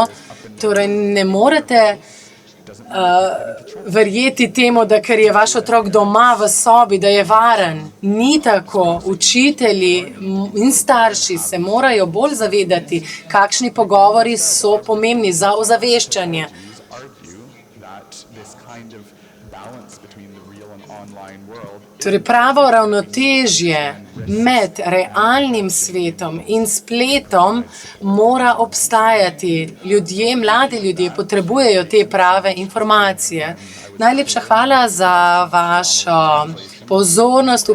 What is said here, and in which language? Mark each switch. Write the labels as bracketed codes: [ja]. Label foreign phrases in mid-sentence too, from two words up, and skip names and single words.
[sl] Torej, ne morete verjeti temu, da ker je vaš otrok doma v sobi, da je varen. Ni tako. Učitelji in starši se morajo bolj zavedati, kakšni pogovori so pomembni za ozaveščanje. [en] that this kind of balance between the real and online world [sl] Torej pravo ravnotežje med realnim svetom in spletom mora obstajati. Ljudje, mladi ljudje potrebujejo te prave informacije. Najlepša hvala za vašo pozornost.